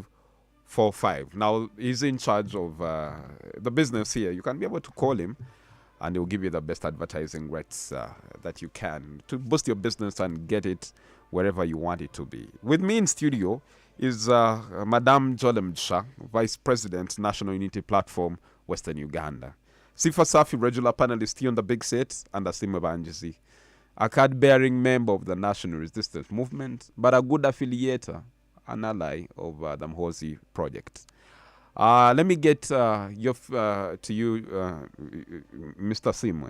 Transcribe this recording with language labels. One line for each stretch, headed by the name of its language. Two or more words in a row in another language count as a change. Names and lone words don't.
English: Now, he's in charge of the business here. You can be able to call him, and he'll give you the best advertising rates that you can to boost your business and get it wherever you want it to be. With me in studio is Madame Jolem Msha, Vice President, National Unity Platform, Western Uganda. Sifa Safi, regular panelist here on the big set, and Asim Banjisi, a card-bearing member of the National Resistance Movement, but a good affiliator, an ally of the Mhozi project. Let me get to you, Mr. Simwe.